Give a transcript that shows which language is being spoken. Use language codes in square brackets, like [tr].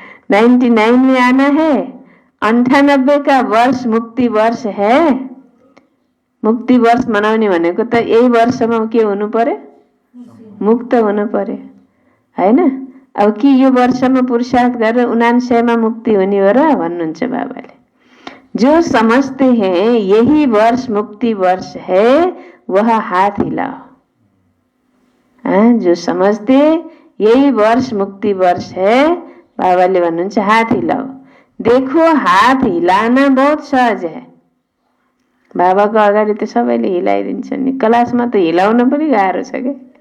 [hi] 99 में आना है, 98 का वर्ष मुक्ति वर्ष है। [ne] मुक्ति वर्ष मनाउने भनेको त यही वर्षमा के हुनु पर्यो? मुक्त हुनु पर्यो हैन। अब कि यो वर्षमा पुरुषार्थ गरेर 99 मा मुक्ति हुने हो र भन्नुहुन्छ बाबाले। [hi] जो समझते हैं यही वर्ष मुक्ति वर्ष है, वह हाथ हिलाओ। जो समझते यही वर्ष मुक्ति वर्ष है, [ne] बाबाले भन्नुहुन्छ [hi] हाथ हिलाओ। देखो हाथ हिलाना बहुत सहज है। [ne] बाबाको अगाडि त सबैले हिलाइदिन्छन् नि, क्लासमा त हिलाउन पनि गाह्रो छ के।